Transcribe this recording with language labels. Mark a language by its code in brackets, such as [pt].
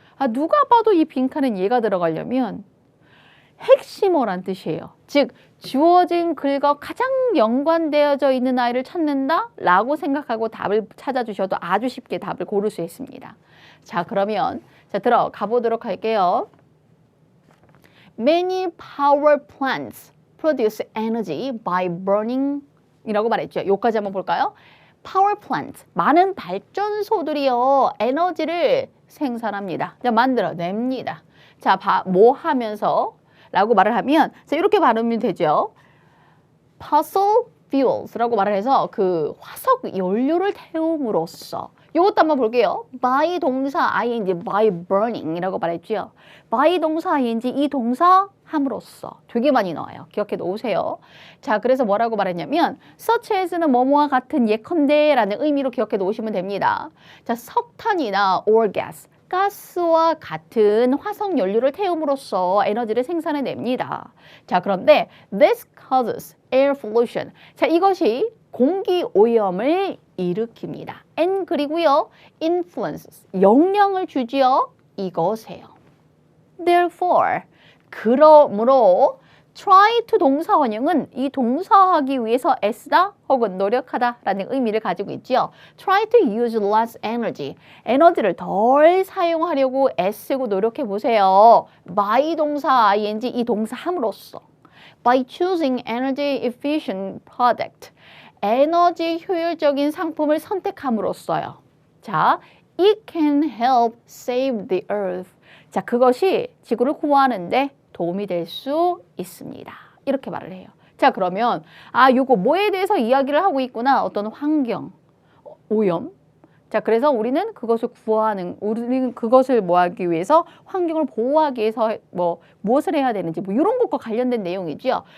[ko] 누가 봐도 이 빈칸엔 얘가 들어가려면 핵심어란 뜻이에요. 즉 주어진 글과 가장 연관되어져 있는 아이를 찾는다 라고 생각하고 답을 찾아주셔도 아주 쉽게 답을 고를 수 있습니다. 자, 그러면 들어가 보도록 할게요. [en] Many power plants produce energy by burning [ko] 이라고 말했죠. 여기까지 한번 볼까요? Power plant, 많은 발전소들이요 에너지를 생산합니다. 만들어냅니다. 자, 뭐 하면서? 라고 말을 하면 이렇게 발음이 되죠. Fossil fuels라고 말을 해서 그 화석 연료를 태움으로써 이것도 한번 볼게요. by 동사 ing, [en] by burning [ko] 이라고 말했죠. by 동사 ing, 이 동사 함으로써 되게 많이 나와요. 기억해 놓으세요. 자, 그래서 뭐라고 말했냐면 such as는 뭐뭐와 같은 예컨대 라는 의미로 기억해 놓으시면 됩니다. 자, 석탄이나 or gas, 가스와 같은 화석 연료를 태움으로써 에너지를 생산해냅니다. [en] 자, 그런데 this causes air pollution. [ko] 자, 이것이 공기 오염을 일으킵니다. and 그리고요 influences, 영향을 주지요. 이것에요. Therefore, 그러므로 try to 동사 원형은 이 동사하기 위해서 애쓰다 혹은 노력하다 라는 의미를 가지고 있죠. [en] try to use less energy, [ko] 에너지를 덜 사용하려고 애쓰고 노력해 보세요. by 동사 ing, 이 동사 함으로써 [en] by choosing energy efficient product, [ko] 에너지 효율적인 상품을 선택함으로써요. [en] 자, it can help save the earth. [ko] 자, 그것이 지구를 구하는데 도움이 될 수 있습니다. 이렇게 말을 해요. 자, 그러면 요거 뭐에 대해서 이야기를 하고 있구나. 어떤 환경, 오염. 자, 그래서 우리는 그것을 우리는 그것을 뭐 하기 위해서 환경을 보호하기 위해서 무엇을 해야 되는지 이런 것과 관련된 내용이죠.